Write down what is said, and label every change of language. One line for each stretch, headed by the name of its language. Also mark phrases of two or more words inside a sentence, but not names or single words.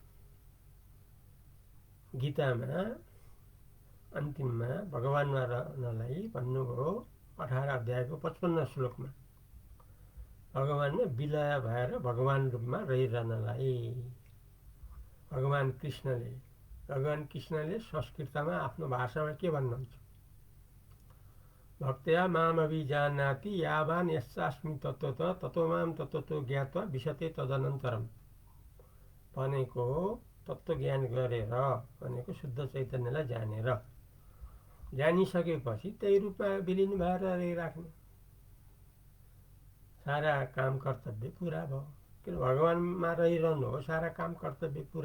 Nepali: गीतामा अन्तिममा भगवानमा रहनलाई भन्नुभयो 18 अध्यायको 55 श्लोकमा, भगवानमा विलय भएर भगवान रूपमा रहिरहनलाई। भगवान कृष्णले संस्कृतमा आफ्नो भाषामा के भन्नुहुन्छ?
Sanskrit: भक्त्या मामभिजानाति यावान् यस्यास्मि तत्त्वतः ततो माम तत्त्वतो ज्ञात्वा विशते तदनन्तरम
Nepali: भनेको तत्त्वज्ञान गरेर भनेको शुद्ध चैतन्यलाई जानेर, जानिसकेपछि त्यही रूपमा विलिन भएर रहिराख्ने। सारा काम कर्तव्य पुरा भयो। किन भगवानमा रहिरहनु हो, सारा काम कर्तव्य पुरा।